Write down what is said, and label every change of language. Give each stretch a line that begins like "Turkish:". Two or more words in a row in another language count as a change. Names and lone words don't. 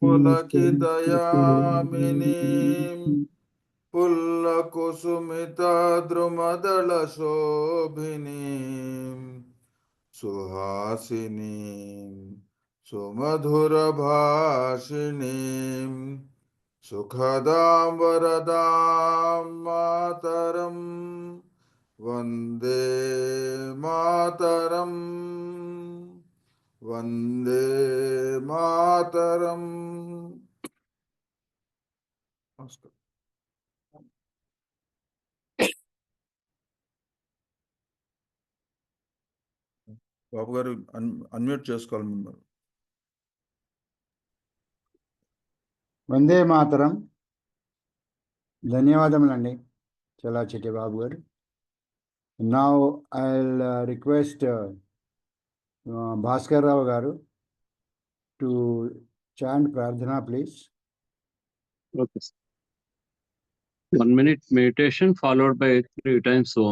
Sanskrit: पुलकितयामिनीं फुल्लकुसुमित द्रुमदल शोभिनीं सुहासिनीं सुमधुर भाषिणीं सुखदां वरदां मातरं वन्दे मातरं वन्दे मातरम्.
Telugu: బాబు గారు అన్మ్యూట్ చేసుకోవాలి మిమ్మల్ని.
Sanskrit: వందే మాతరం.
Telugu: ధన్యవాదములండి చల్లా చిట్టిబాబు గారు.
English: Now I'll request Bhaskar Rao garu to chant Prarthana, please. Okay. 1 minute meditation followed by 3 times Om.